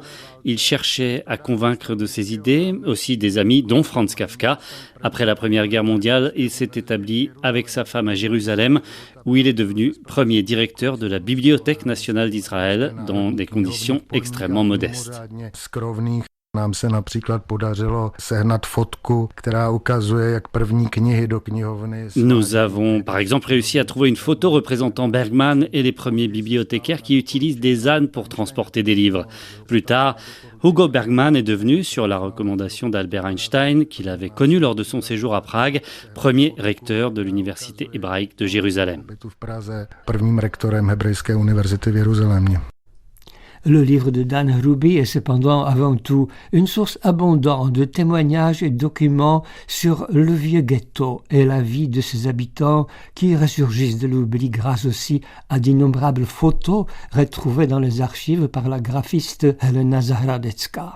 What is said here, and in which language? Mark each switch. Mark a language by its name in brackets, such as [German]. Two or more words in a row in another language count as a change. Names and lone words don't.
[French] Il cherchait à convaincre de ses idées, aussi des amis, dont Franz Kafka. Après la Première Guerre mondiale, il s'est établi avec sa femme à Jérusalem, où il est devenu premier directeur de la Bibliothèque nationale d'Israël, dans des conditions extrêmement modestes. [Czech] Nám se například podařilo sehnat fotku, která ukazuje, jak první knihy do knihovny. [French] Nous avons par exemple réussi à trouver une photo représentant Bergman et les premiers bibliothécaires qui utilisent des ânes pour transporter des livres. Plus tard, Hugo Bergman est devenu, sur la recommandation d'Albert Einstein, qu'il avait connu lors de son séjour à Prague, premier recteur de l'université hébraïque de Jérusalem. [Czech] Prvním rektorem Hebrejské univerzity v Jeruzalémě. [French] Le livre de Dan Hruby est cependant avant tout une source abondante de témoignages et documents sur le vieux ghetto et la vie de ses habitants qui ressurgissent de l'oubli grâce aussi à d'innombrables photos retrouvées dans les archives par la graphiste Helena Zahradecká.